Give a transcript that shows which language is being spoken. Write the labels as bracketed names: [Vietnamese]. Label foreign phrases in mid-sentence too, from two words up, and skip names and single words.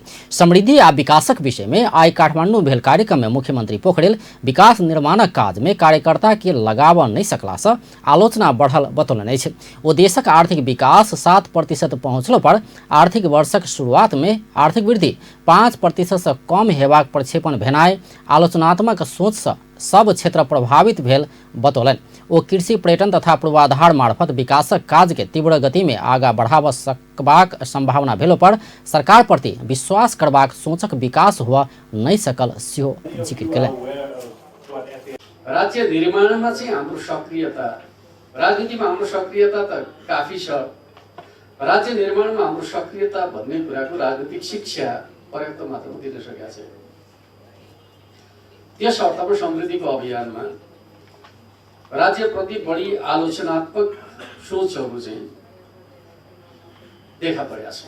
[Maithili] समृद्धि आ विकासक विषय में आइ काठमांडू भेल कार्यक्रम में मुख्यमंत्री पोखरेल विकास निर्माणक काज में कार्यकर्ता के लगाबऽ नहीं सकला से आलोचना बढ़ल बतौलनि अछि। ओ देशक आर्थिक विकास 7% पहुंचलो पर आर्थिक वर्षक शुरुआत में आर्थिक वृद्धि 5% से कम हेबाक प्रक्षेपण भेनाइ आलोचनात्मक सोच से सब क्षेत्र प्रभावित भेल बतौलनि। ओ कृषि, पर्यटन तथा पूर्वाधार मार्फत विकासक काज के तीव्र गति में आगा बढ़ाबऽ सकबाक संभावना भेलो पर सरकार प्रति विश्वास करबाक सोचक विकास हुआ नहीं सकल सेहो जिक्र केलनि। [Nepali] राज्य निर्माणमा चाहिँ हाम्रो सक्रियता, राजनीतिमा हाम्रो सक्रियता त काफी छ। राज्य निर्माणमा हाम्रो सक्रियता भन्ने कुराको राजनीतिक शिक्षा पर्याप्त मात्रामा दिन सकेका छैन। त्यस अर्थमा समृद्धिको अभियानमा राज्यप्रति बढी आलोचनात्मक सोचहरू चाहिँ देखा परेका छन्।